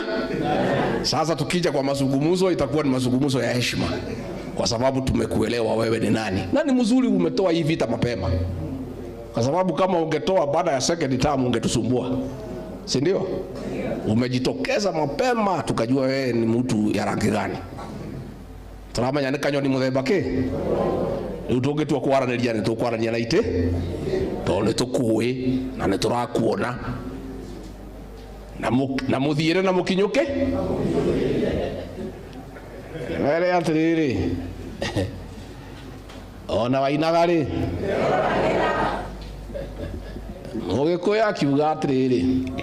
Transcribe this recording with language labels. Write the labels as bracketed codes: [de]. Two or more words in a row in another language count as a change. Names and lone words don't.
[sw] Sasa tukija kwa mazungumzo itakuwa ni mazungumzo ya heshima, kwa sababu tumekuelewa wewe ni nani. Na ni mzuri umetoa hii vita mapema, kwa sababu kama ungetoa baada ya [en] second term [sw] ungetusumbua, si ndio? Umejitokeza mapema tukajua wewe ni mtu ya rangi gani. [ki] Turamanya ni kanyoni muthemba ki utongetua kwaranĩria nĩ tũkwaranĩria na itĩ tondũ nĩ tũkũĩ na nĩ tũrakuona na mũthiĩre na mũkinyũke. Were atĩrĩrĩ, ona wainaga rĩ Mũgĩkũyũ akiuga atĩrĩrĩ,